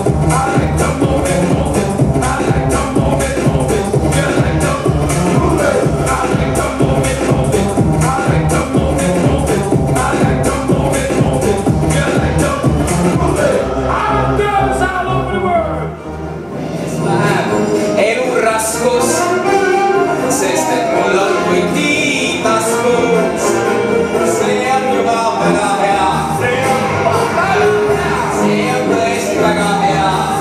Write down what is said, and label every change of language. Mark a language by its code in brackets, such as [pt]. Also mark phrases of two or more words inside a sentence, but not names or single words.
[en] I like to move it, move it. I like to move it, move it. You like to move it. I like to move it, move it. I like to move it, move it. I like to move it, move it. You like to move it. All girls all over the world. [et] Elu raskus, sest et mul on kui tiitaskus. See on juba väga hea. See on tõesti väga hea.